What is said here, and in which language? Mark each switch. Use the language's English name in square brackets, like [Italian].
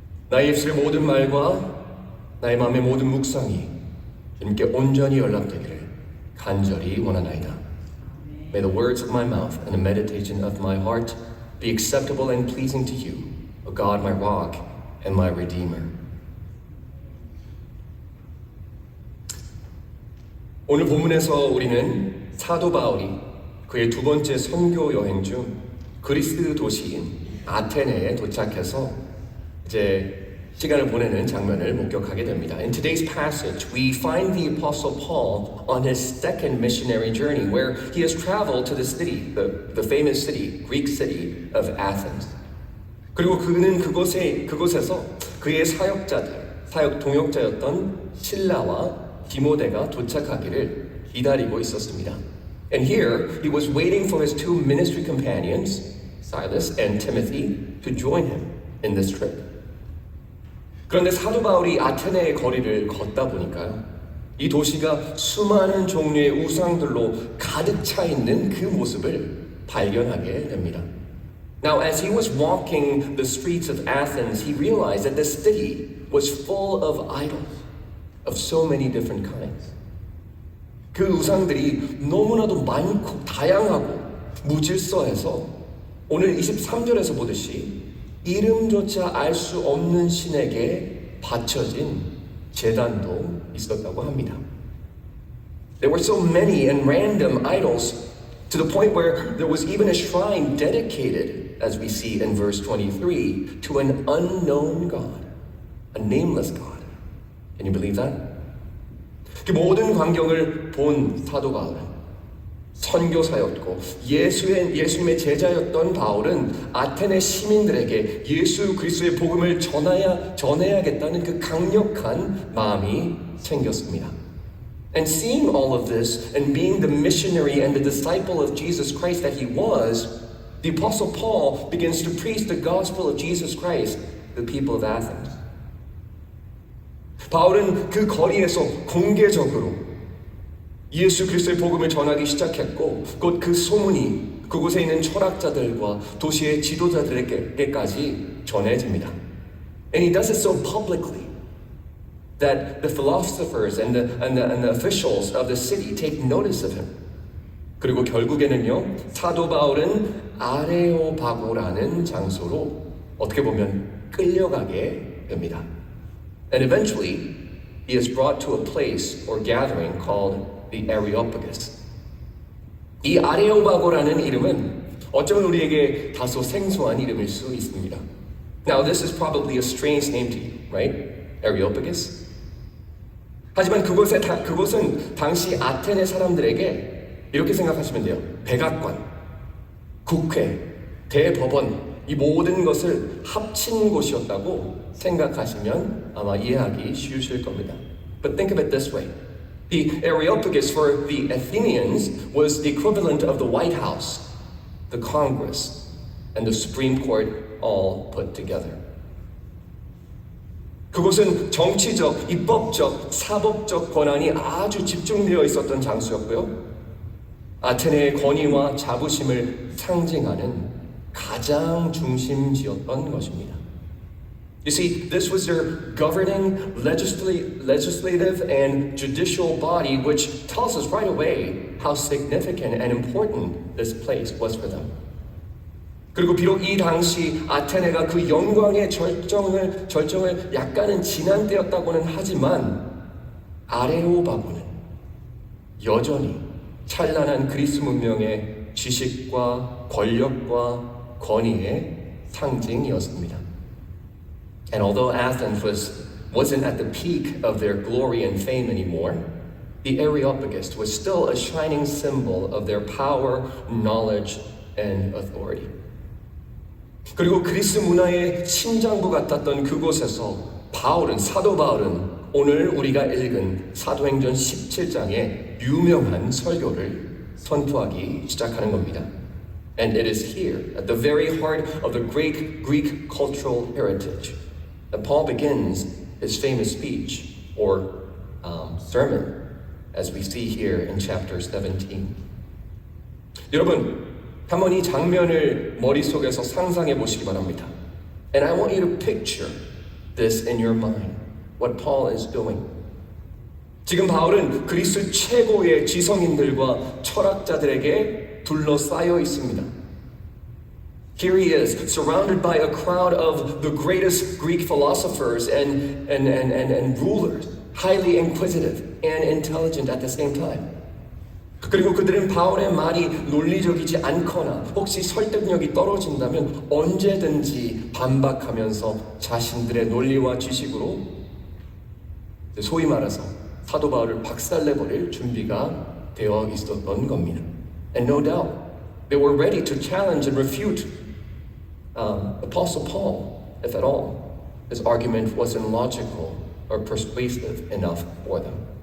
[Korean] 나의 입술의 모든 말과 나의 마음의 모든 묵상이 주님께 온전히 연락되기를 간절히 원하나이다. [English] May the words of my mouth and the meditation of my heart be acceptable and pleasing to you, O God, my rock and my redeemer. [Korean] 오늘 본문에서 우리는 사도 바울이 그의 두 번째 선교 여행 중 그리스 도시인 아테네에 도착해서 이제 시간을 보내는 장면을 목격하게 됩니다. [English] In today's passage, we find the Apostle Paul on his second missionary journey, where he has traveled to the city, the famous city, Greek city of Athens. [Korean] 그리고 그는 그곳에서 그의 사역 동역자였던 실라와 디모데가 도착하기를 기다리고 있었습니다. [English] And here, he was waiting for his two ministry companions, Silas and Timothy, to join him in this trip. [Korean] 그런데 사도 바울이 아테네의 거리를 걷다 보니까요, 이 도시가 수많은 종류의 우상들로 가득 차 있는 그 모습을 발견하게 됩니다. [English] Now, as he was walking the streets of Athens, he realized that the city was full of idols of so many different kinds. [Korean] 그 우상들이 너무나도 많고 다양하고 무질서해서 오늘 23절에서 보듯이 이름조차 알 수 없는 신에게 바쳐진 제단도 있었다고 합니다. [English] There were so many and random idols to the point where there was even a shrine dedicated, as we see in verse 23, to an unknown God, a nameless God. Can you believe that? [Korean] 그 모든 광경을 본 사도 바울은 선교사였고 예수님의 제자였던 바울은 아테네 시민들에게 예수 그리스도의 복음을 전해야겠다는 그 강력한 마음이 생겼습니다. [English] And seeing all of this and being the missionary and the disciple of Jesus Christ that he was, the Apostle Paul begins to preach the gospel of Jesus Christ to the people of Athens. [Korean] 바울은 그 거리에서 공개적으로 예수 그리스도의 복음을 전하기 시작했고 곧 그 소문이 그곳에 있는 철학자들과 도시의 지도자들에게까지 전해집니다. [English] And he does it so publicly that the philosophers and the officials of the city take notice of him. [Korean] 그리고 결국에는요, 사도 바울은 아레오바고라는 장소로 어떻게 보면 끌려가게 됩니다. [English] And eventually, he is brought to a place or gathering called the Areopagus. [Korean] 이 아레오바고라는 이름은 어쩌면 우리에게 다소 생소한 이름일 수 있습니다. [English] Now this is probably a strange name to you, right? Areopagus. [Korean] 하지만 그곳은 당시 아테네 사람들에게 이렇게 생각하시면 돼요. 백악관, 국회, 대법원, 이 모든 것을 합친 곳이었다고 생각하시면 아마 이해하기 쉬우실 겁니다. [English] But think of it this way. The Areopagus for the Athenians was the equivalent of the White House, the Congress, and the Supreme Court all put together. [Korean] 그곳은 정치적, 입법적, 사법적 권한이 아주 집중되어 있었던 장소였고요. 아테네의 권위와 자부심을 상징하는 가장 중심지였던 것입니다. [English] You see, this was their governing, legislative, and judicial body, which tells us right away how significant and important this place was for them. [Korean] 그리고 비록 이 당시 아테네가 그 영광의 절정을 약간은 지난 때였다고는 하지만 아레오바고는 여전히 찬란한 그리스 문명의 지식과 권력과 권위의 상징이었습니다. [English] And although Athens wasn't at the peak of their glory and fame anymore, the Areopagus was still a shining symbol of their power, knowledge, and authority. [Korean] 그리고 그리스 문화의 심장부 같았던 그곳에서 사도 바울은 오늘 우리가 읽은 사도행전 17장의 유명한 설교를 선포하기 시작하는 겁니다. [English] And it is here, at the very heart of the great Greek cultural heritage, that Paul begins his famous speech, or sermon, as we see here in chapter 17. [Korean] 여러분, 한번 이 장면을 머릿속에서 상상해 보시기 바랍니다. [English] And I want you to picture this in your mind, what Paul is doing. [Korean] 지금 바울은 그리스 최고의 지성인들과 철학자들에게 둘러싸여 있습니다. [English] Here he is, surrounded by a crowd of the greatest Greek philosophers and rulers, highly inquisitive and intelligent at the same time. [Korean] 그리고 그들은 바울의 말이 논리적이지 않거나 혹시 설득력이 떨어진다면 언제든지 반박하면서 자신들의 논리와 지식으로 소위 말해서 사도 바울을 박살내버릴 준비가 되어 있었던 겁니다. [English] And no doubt, they were ready to challenge and refute Apostle Paul, if at all, his argument wasn't logical or persuasive enough for them.